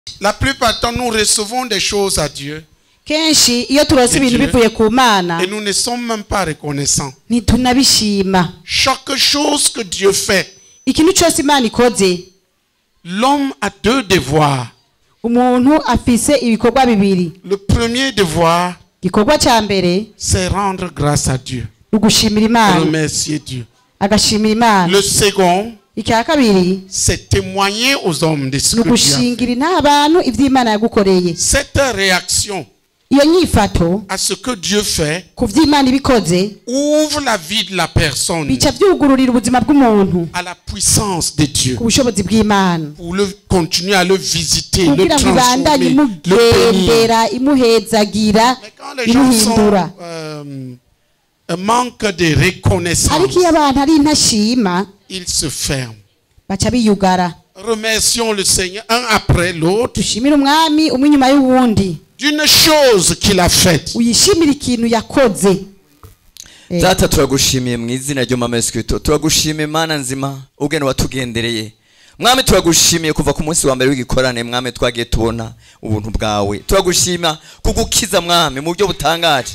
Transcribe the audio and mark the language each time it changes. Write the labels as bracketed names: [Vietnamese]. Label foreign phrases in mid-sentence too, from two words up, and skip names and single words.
[French] La plupart du temps, nous recevons des choses à Dieu. [Rundi] kenshi iyo turose ibintu bivuye ku Mana [French] Et nous ne sommes même pas reconnaissants. [Rundi] ntitunabishima. [French] Chaque chose que Dieu fait, [Rundi] Ikintu cyose Imana ikoze, [French] l'homme a deux devoirs. [Rundi] umuntu afise ibikorwa bibiri. [French] Le premier devoir, [Rundi] Igikorwa cya mbere [French] c'est rendre grâce à Dieu. [Rundi] ugushimira Imana, [French] Remercier Dieu. [Rundi] agashimira Imana. [French] Le second, [Rundi] Icya kabiri [French] c'est témoigner aux hommes de ce que Dieu a fait. [Rundi] nugushingira nta bantu ivy'Imana yagukoreye. [French] Cette réaction [Rundi] Iyo nyifato [French] à ce que Dieu fait [Rundi] ku vy'Imana ibikoze [French] ouvre la vie de la personne [Rundi] bica vyugururira ubuzima bw'umuntu [French] à la puissance de Dieu [Rundi] ku bushobozi bw'Imana [French] pour continuer à le visiter, le [Rundi] kugira ngo ibandanye [French] transformer, le bénir. [Rundi] imugendera imuhezagira [French] Mais quand les gens [Rundi] imuhindura. [French] manquent de reconnaissance, [Rundi] Ariko iyo abantu ari intashima [French] ils se ferment. [Rundi] baca biyugara. [French] Remercions le Seigneur un après l'autre [Rundi] Dushimire umwami umwe inyuma y'uwundi, [French] d'une chose qu'il a faite. [Rundi] uyishimira ikintu yakoze. Data turagushimiye mu izina ry'Umwami Yesu Kristo. Turagushimiye Mana nzima ubwene watugendereye. Mwami turagushimiye kuva ku munsi wa mbere w'igikorane mwami twagiye tubona ubuntu bwawe. Turagushima kugukiza mwami mu buryo butangaje.